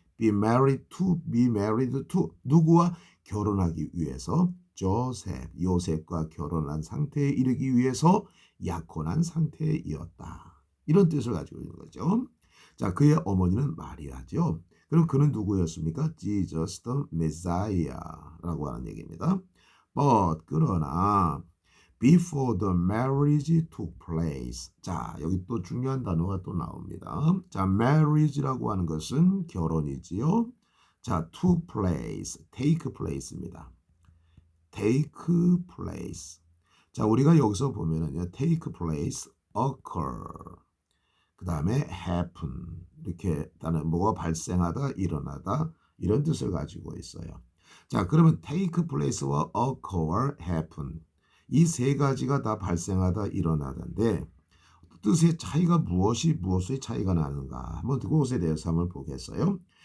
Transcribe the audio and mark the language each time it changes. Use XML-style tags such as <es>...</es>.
<en>be married to</en> <ko>누구와 결혼하기 위해서 조셉, 요셉과 결혼한 상태에 이르기 위해서 약혼한 상태이었다. 이런 뜻을 가지고 있는 거죠. 자, 그의 어머니는 마리아죠. 그럼 그는 누구였습니까? Jesus the Messiah라고 하는 얘기입니다.</ko> <en>But</en> <ko>그러나</ko> <en>before the marriage took place.</en> <ko>자, 여기 또 중요한 단어가 또 나옵니다. 자, marriage라고 하는 것은 결혼이지요. 자, to place, take place입니다.</ko> <en>take place.</en> <ko>자, 우리가 여기서 보면은요, take place, occur, 그 다음에 happen 이렇게 단어 뭐가 발생하다, 일어나다 이런 뜻을 가지고 있어요. 자, 그러면 take place와 occur, happen 이 세 가지가 다 발생하다, 일어나다인데 뜻의 차이가 무엇의 차이가 나는가 한번 그것에 대해서 한번 보겠어요.</ko>